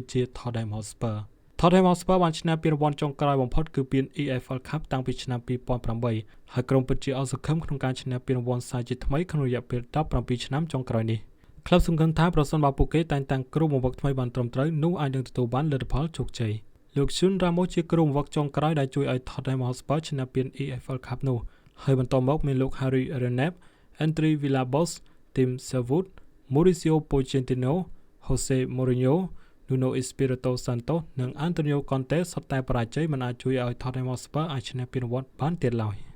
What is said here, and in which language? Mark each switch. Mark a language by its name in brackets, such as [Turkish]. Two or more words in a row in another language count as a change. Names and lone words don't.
[Khmer] ជា Tottenham Hotspur Tottenham Hotspur បានឈ្នះពានរង្វាន់ចុងក្រោយបំផុតគឺពាន EFL Cup តាំងពីឆ្នាំ 2008 ហើយក្រុមពិតជាអស់សង្ឃឹមក្នុង ការឈ្នះពានរង្វាន់សាជាថ្មីក្នុងរយៈពេល 17 ឆ្នាំចុងក្រោយនេះក្លឹបសង្ឃឹមថាប្រសិនបើពួកគេតែងតាំងគ្រូបង្វឹកថ្មីបានត្រឹមត្រូវនោះអាចនឹងទទួលបានលទ្ធផលជោគជ័យលោក Jun Ramos ជាគ្រូបង្វឹកចុងក្រោយដែលជួយឲ្យ Tottenham Hotspur ឈ្នះពាន EFL Cup នោះហើយបន្តមកមានលោក Harry Redknapp, Andre Villas-Boas, Tim Sherwood, Mauricio Pochettino, Jose Mourinho Nuno Espirito Santo និង Antonio Conte សុទ្ធតែបរាជ័យមិនអាចជួយឲ្យ Tottenham Hotspur អាចឈ្នះពានរង្វាន់បានទៀតឡើយ